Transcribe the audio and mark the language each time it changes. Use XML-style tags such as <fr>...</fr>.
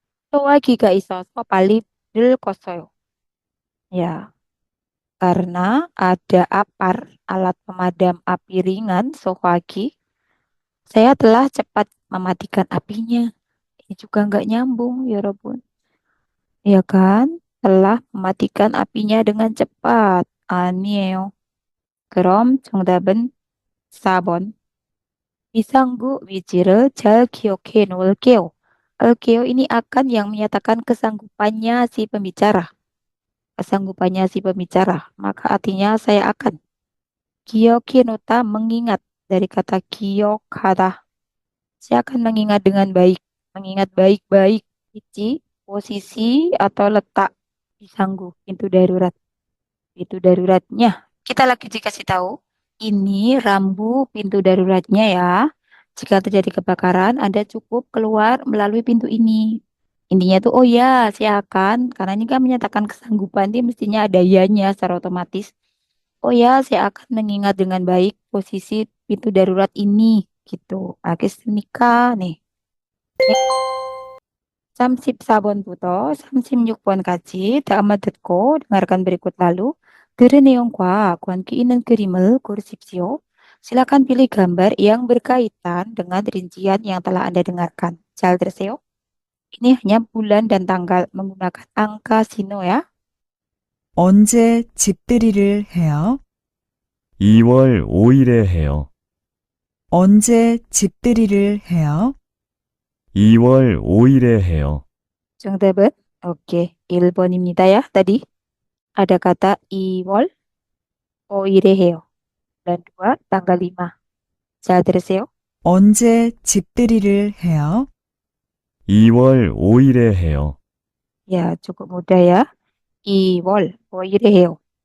<ko>소화기가 있어서 빨리 불을 껐어요.</ko> <id>Ya, karena ada apar, alat pemadam api ringan, sohwagi, saya telah cepat mematikan apinya. Ini juga nggak nyambung, ya Robun. Ya kan? Telah mematikan apinya dengan cepat.</id> <ko>아니에요. 그럼 정답은 4번. 비상구 위치를 잘 기억해 놓을게요.</ko> <id>Alkeo ini akan yang menyatakan kesanggupannya si pembicara. Kesanggupannya si pembicara. Maka artinya saya akan. Giyokinota mengingat. Dari kata giyokada. Saya akan mengingat dengan baik. Mengingat baik-baik. Ici, posisi atau letak pisanggu, pintu darurat. Pintu daruratnya. Kita lagi dikasih tahu. Ini rambu pintu daruratnya ya. Jika terjadi kebakaran, Anda cukup keluar melalui pintu ini. Intinya tuh, oh ya, saya akan. Karena ini kan menyatakan kesanggupan, dia mestinya ada ya-nya secara otomatis. Oh ya, saya akan mengingat dengan baik posisi pintu darurat ini. Gitu.</id> <ko>알겠습니까? 네. 34번부터 36번까지 다음을 듣고</ko> <id>dengarkan berikut lalu.</id> <ko>들은 내용과 관계 있는 그림을 고르십시오.</ko> <id>Silakan pilih gambar yang berkaitan dengan rincian yang telah Anda dengarkan.</id> <ko>잘 들으세요.</ko> <id>Ini hanya bulan dan tanggal menggunakan angka sino ya.</id> <ko>언제 집들이를 해요? 2월 5일에 해요. 언제 집들이를 해요? 2월 5일에 해요. 정답은 오케이 1번입니다 ya.</ko> <id>Tadi ada kata</id> <ko>2월 5일에 해요.</ko> <id>bulan 2 tanggal 5.</id> <ko>잘 들으세요. 언제 집들이를 해요? 2월 5일에 해요.</ko> <id>Ya, cukup mudah ya.</id> <ko>2월 5일에 해요.</ko>